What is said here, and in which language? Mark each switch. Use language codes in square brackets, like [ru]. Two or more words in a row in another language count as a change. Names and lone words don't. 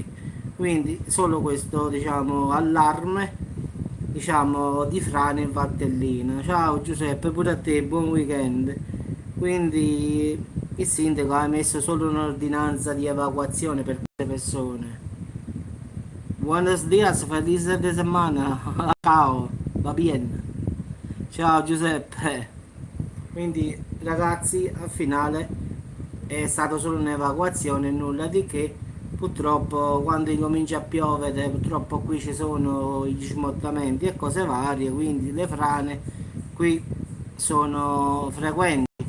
[it] Quindi solo questo, diciamo, allarme, diciamo, di frane in Valtellina. Ciao Giuseppe, pure a te, buon weekend. Quindi il sindaco ha emesso solo un'ordinanza di evacuazione per queste persone. [es] Buenos días, feliz de semana. Ciao, va bien. [it] Ciao Giuseppe. Quindi ragazzi, al finale è stato solo un'evacuazione, nulla di che. Purtroppo quando incomincia a piovere, purtroppo qui ci sono gli smottamenti e cose varie, quindi le frane qui sono frequenti.